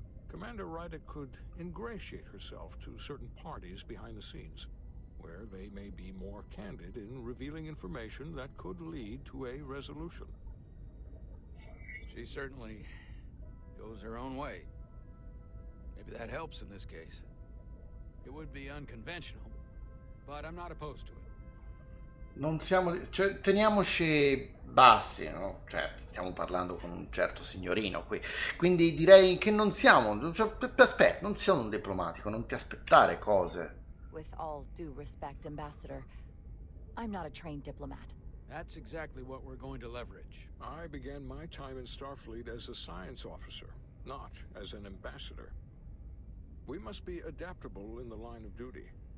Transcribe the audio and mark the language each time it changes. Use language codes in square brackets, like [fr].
[en] Commander Rydek could ingratiate herself to certain parties behind the scenes, where they may be more candid in revealing information that could lead to a resolution. She certainly goes her own way. Maybe that helps in this case. It would be unconventional, but I'm not opposed to it. [it] Non siamo, cioè, teniamoci bassi, no? Cioè, stiamo parlando con un certo signorino qui, quindi direi che non siamo, cioè, aspetta, non sono un diplomatico, non ti aspettare cose. [en] With all due respect, Ambassador, I'm not a trained diplomat. That's exactly what we're going to leverage. I began my time in Starfleet as a science officer, not as an ambassador. We must be adaptable in the line of duty.